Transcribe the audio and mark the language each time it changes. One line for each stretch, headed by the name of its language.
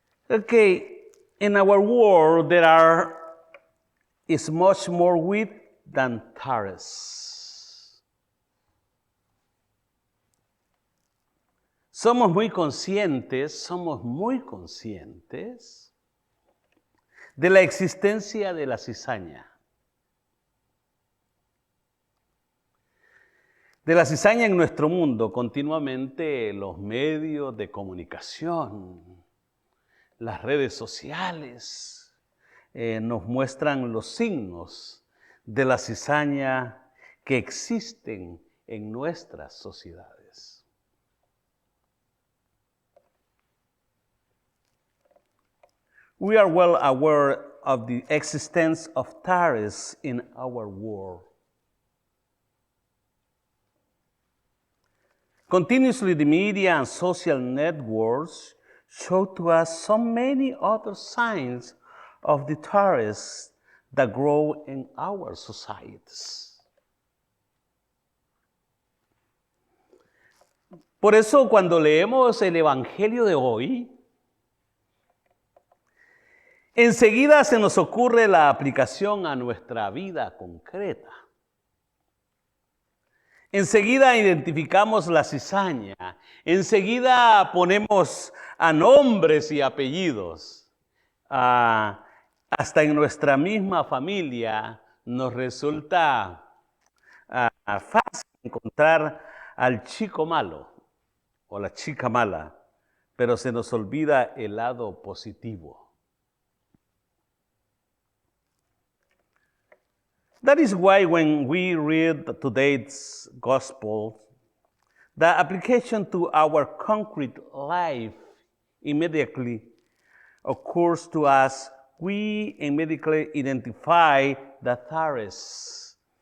English: Okay, in our world is much more wheat than tares.
Spanish: Somos muy conscientes de la existencia de la cizaña. De la cizaña en nuestro mundo, continuamente los medios de comunicación, las redes sociales, nos muestran los signos de la cizaña que existen en nuestras sociedades.
English: We are well aware of the existence of tares in our world. Continuously, the media and social networks show to us so many other signs of the tares that grow in our societies.
Spanish: Por eso, cuando leemos el Evangelio de hoy, enseguida se nos ocurre la aplicación a nuestra vida concreta. Enseguida identificamos la cizaña, enseguida ponemos a nombres y apellidos. Hasta en nuestra misma familia nos resulta fácil encontrar al chico malo o la chica mala, pero se nos olvida el lado positivo.
English: That is why when we read today's gospel, the application to our concrete life immediately occurs to us. We immediately identify the tares.